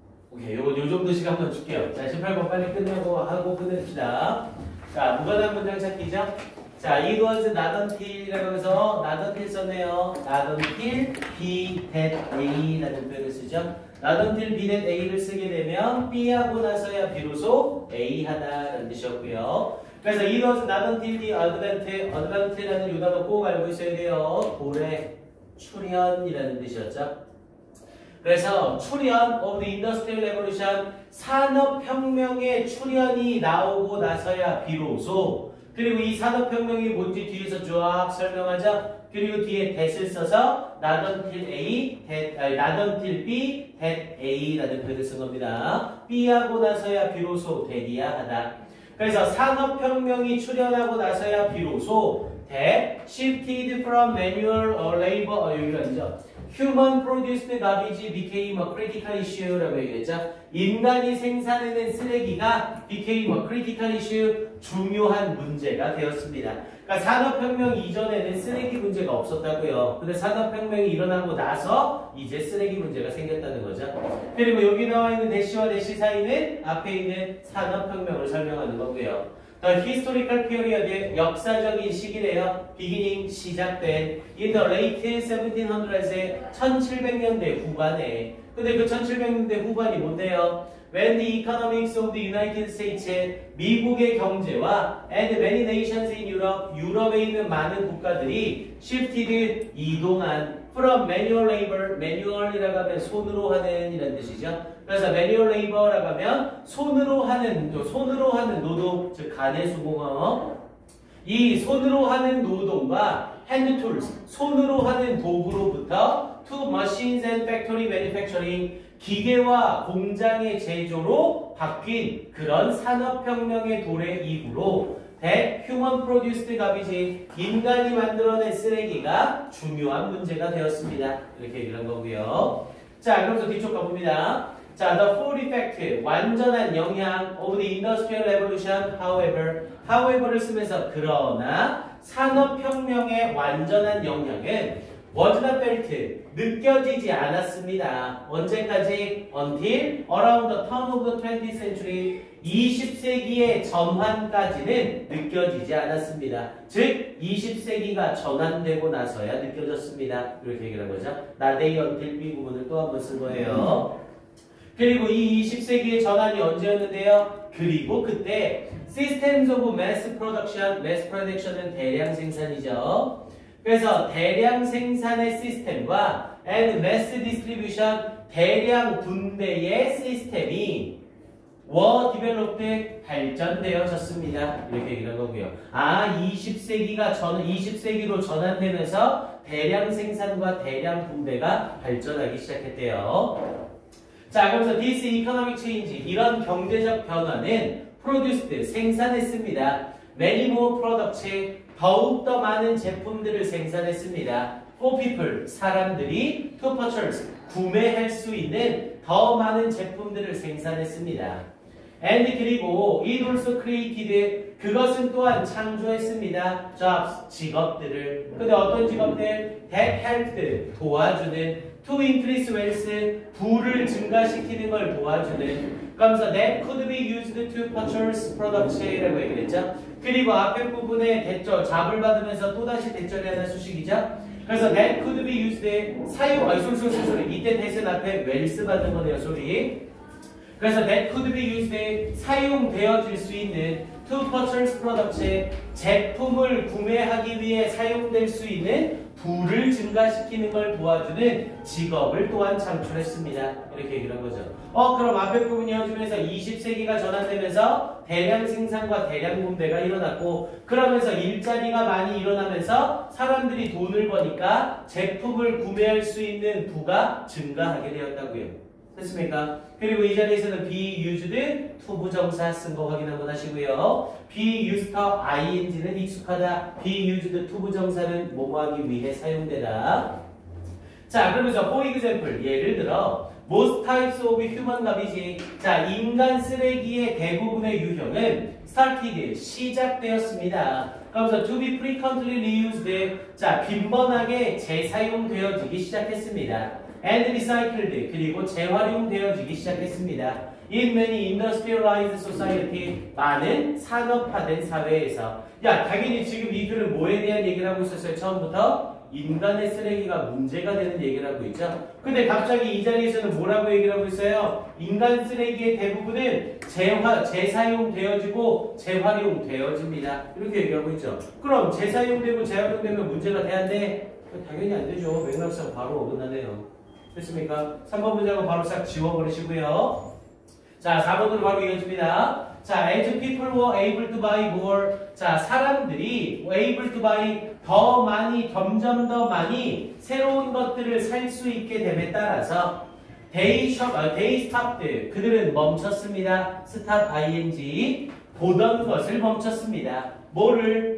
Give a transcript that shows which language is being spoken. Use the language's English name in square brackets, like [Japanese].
[Korean] 오케이, 요 정도 시간 한번 줄게요. 자, 18번 빨리 끝내고 하고 끝냅시다. 자, 무관한 문장 찾기죠? [English] 자, it was not until이라고 해서 not until 썼네요. not until B that A라는 표현을 쓰죠. not until B that A [Korean] 를 쓰게 되면 B하고 나서야 비로소 A 하다라는 뜻이었고요. 그래서 [English] it was not until the advent [Korean] 라는 요 단어 꼭 알고 있어야 돼요. 도래, 출현이라는 뜻이었죠. 그래서 출현 [English] of the Industrial Revolution, [Korean] 산업혁명의 출현이 나오고 나서야 비로소, 그리고 이 산업혁명이 뭔지 뒤에서 쫙 설명하죠. 그리고 뒤에 that을 써서 [English] not until A, not until B, that A [Korean] 라는 표현을 쓴 겁니다. B하고 나서야 비로소 that이야 하다. 그래서 산업혁명이 출현하고 나서야 비로소 [English] that shifted from manual labor, [Korean] 여기가 아니죠. [English] Human produced garbage became a critical issue라고 얘기했죠. [Korean] 인간이 생산해낸 쓰레기가 [English] became a critical issue, [Korean] 중요한 문제가 되었습니다. 그러니까 산업혁명 이전에는 쓰레기 문제가 없었다고요. 근데 산업혁명이 일어나고 나서 이제 쓰레기 문제가 생겼다는 거죠. 그리고 여기 나와 있는 대시와 대시 사이는 앞에 있는 산업혁명을 설명하는 거고요. [English] The historical period, [Korean] 역사적인 시기래요. [English] beginning, 시작된 in the late 1700s, [Korean] 1700년대 후반에. 근데 그 1700년대 후반이 뭔데요? [English] When the economics of the United States, [Korean] 미국의 경제와 [English] and many nations in Europe, [Korean] 유럽에 있는 많은 국가들이 [English] shifted, 이동한 from manual labor, manual이라고 하면 [Korean] 손으로 하는 이라는 뜻이죠. 그래서 manual labor라고 하면 손으로 하는 노동, 즉 간해수공업. 이 손으로 하는 노동과 [English] hand tools, [Korean] 손으로 하는 도구로부터 [English] to machines and factory manufacturing, [Korean] 기계와 공장의 제조로 바뀐 그런 산업혁명의 도래 이후로 [English] that human produced garbage, [Korean] 인간이 만들어낸 쓰레기가 중요한 문제가 되었습니다. 이렇게 얘기를 한 거고요. 자, 그러면서 뒤쪽 가봅니다. [English] 자, the full effect, 완전한 영향 of the industrial revolution, however를 쓰면서 [Korean] 그러나 산업혁명의 완전한 영향은 [English] was not felt, [Korean] 느껴지지 않았습니다. 언제까지? [English] Until around the turn of the 20th century, [Korean] 20세기의 전환까지는 느껴지지 않았습니다. 즉 20세기가 전환되고 나서야 느껴졌습니다. 이렇게 얘기를 한 거죠. 나데이 until B 부분을 또 한 번 쓴 거예요. 그리고 이 20세기의 전환이 언제였는데요? [English] 그리고 그때 Systems of Mass Production, Mass Production은 [Korean] 대량 생산이죠. 그래서 대량 생산의 시스템과 [English] and mass distribution, [Korean] 대량 분배의 시스템이 [English] were developed, [Korean] 발전되어졌습니다. 이렇게 얘기를 한 거고요. 20세기로 전환되면서 대량 생산과 대량 분배가 발전하기 시작했대요. 자, 그래서 [English] this economic change, [Korean] 이런 경제적 변화는 produced, 생산했습니다. [English] many more products, [Korean] 더욱더 많은 제품들을 생산했습니다. For people, 사람들이 [English] to purchase, [Korean] 구매할 수 있는 더 많은 제품들을 생산했습니다. And 그리고 [English] it also created, [Korean] 그것은 또한 창조했습니다. jobs, 직업들을. 근데 어떤 직업들? [English] that helped, [Korean] 도와주는. [English] to increase wealth, [Korean] 부를 증가시키는 걸 도와주는. [English] 그러면서 that could be used to purchase products라고 얘기했죠. [Korean] 그리고 앞에 부분에 대절, 잡을 받으면서 또다시 대절이 하나 수식이죠. [English] 그래서 that could be used, 사용, 소리. [Korean] 이때 대신 앞에 wealth 받는 거네요, 소리. 그래서 [English] that could be used, [Korean] 사용되어질 수 있는 [English] to purchase products, [Korean] 제품을 구매하기 위해 사용될 수 있는 부를 증가시키는 걸 도와주는 직업을 또한 창출했습니다. 이렇게 얘기를 한 거죠. 그럼 앞에 부분 이어지면서 20세기가 전환되면서 대량 생산과 대량 분배가 일어났고, 그러면서 일자리가 많이 일어나면서 사람들이 돈을 버니까 제품을 구매할 수 있는 부가 증가하게 되었다고요. 됐습니까? 그리고 이 자리에서는 be used, 투부정사 쓴 거 확인 한번 하시고요. be used, ing는 익숙하다. be used, 투부정사는 뭐하기 위해 사용되다. 자, 그러면서 [English] for example, [Korean] 예를 들어 [English] most types of human garbage, [Korean] 자, 인간 쓰레기의 대부분의 유형은 started, 시작되었습니다. 그러면서 [English] to be frequently reused, [Korean] 자, 빈번하게 재사용되어지기 시작했습니다. [English] and recycled, [Korean] 그리고 재활용되어지기 시작했습니다. [English] In many industrialized society, [Korean] 많은 산업화된 사회에서. 야, 당연히 지금 이 글은 뭐에 대한 얘기를 하고 있었어요? 처음부터 인간의 쓰레기가 문제가 되는 얘기를 하고 있죠. 근데 갑자기 이 자리에서는 뭐라고 얘기를 하고 있어요? 인간 쓰레기의 대부분은 재사용되어지고 재활용되어집니다. 이렇게 얘기하고 있죠. 그럼 재사용되고 재활용되면 문제가 돼야 돼? 당연히 안 되죠. 맥락상 바로 어긋나네요. 됐습니까? 3번 문장은 바로 싹 지워버리시고요. 자, 4번으로 바로 이어집니다. [English] 자, as people were able to buy more. [Korean] 자, 사람들이 able to buy, 더 많이, 점점 더 많이 새로운 것들을 살 수 있게 됨에 따라서 [English] they stopped, [Korean] 그들은 멈췄습니다. stop ing, 보던 것을 멈췄습니다. 뭐를?